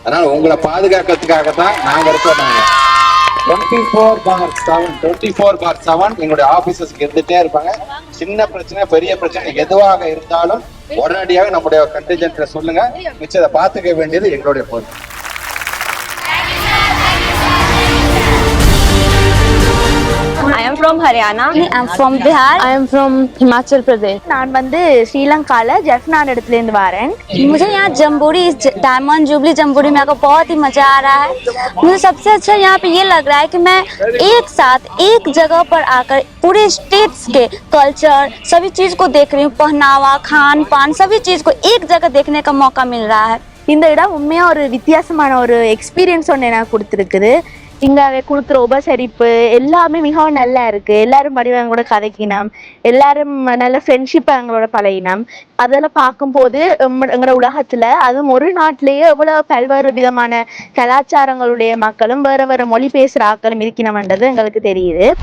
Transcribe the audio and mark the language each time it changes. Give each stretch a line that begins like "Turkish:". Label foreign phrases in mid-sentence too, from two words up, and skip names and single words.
Tamil: அதனால உங்களை பாதுகாக்கிறதுக்காக தான் நாங்க இருக்கோம். 24/7 எங்களுடைய ஆபீசர்ஸ்க்கு இருந்துட்டே இருப்பாங்க. சின்ன பிரச்சனை பெரிய பிரச்சனை எதுவாக இருந்தாலும் உடனடியாக நம்முடைய கண்டிஜென்ட்ல சொல்லுங்க. மிச்சத்தை பார்த்துக்க வேண்டியது எங்களுடைய பொறுப்பு.
English: I am from Haryana. I am from Bihar. I am from Himachal Pradesh.
Tamil: நான் வந்து श्रीलंकाல जफनान இடத்துல இருந்து வரேன்.
Hindi: मुझे यहाँ जम्बूरी डायमंड जुबली जम्बूरी में आकर बहुत ही मजा आ रहा है. मुझे सबसे अच्छा यहाँ पे ये लग रहा है कि मैं एक साथ एक जगह पर आकर पूरे स्टेट्स के कल्चर सभी चीज को देख रही हूँ. पहनावा, खान पान सभी चीज को एक जगह देखने का मौका मिल रहा है.
Tamil: இந்த இடம் உண்மையா ஒரு வித்தியாசமான ஒரு எக்ஸ்பீரியன்ஸ் ஒன்று எனக்கு கொடுத்துருக்குது. இங்க கொடுக்குற உபசரிப்பு எல்லாமே மிகவும் நல்லா இருக்கு. எல்லாரும் மடிவங்க கூட கதைக்கினோம், எல்லாரும் நல்ல ஃப்ரெண்ட்ஷிப் எங்களோட பழகினோம். அதெல்லாம் பார்க்கும்போது எங்களோட உலகத்துல அதுவும் ஒரு நாட்டிலேயே எவ்வளவு பல்வேறு விதமான கலாச்சாரங்களுடைய மக்களும் வேற வேற மொழி பேசுற ஆக்களும் இருக்கணும்ன்றது எங்களுக்கு தெரியுது.